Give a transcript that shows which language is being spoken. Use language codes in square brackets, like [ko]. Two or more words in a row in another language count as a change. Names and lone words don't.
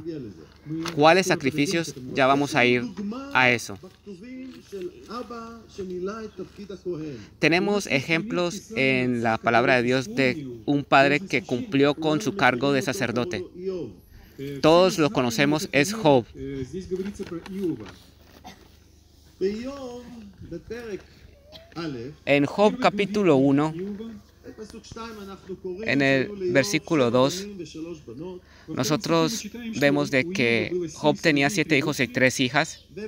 [es] ¿Cuáles sacrificios? Ya vamos a ir a eso. Tenemos ejemplos en la palabra de Dios de un padre que cumplió con su cargo de sacerdote. Todos lo conocemos, es Job. [ru] Здесь говорится про Иова. [es] En Job capítulo 1, en el versículo 2, nosotros vemos de que Job tenía 7 hijos y 3 hijas.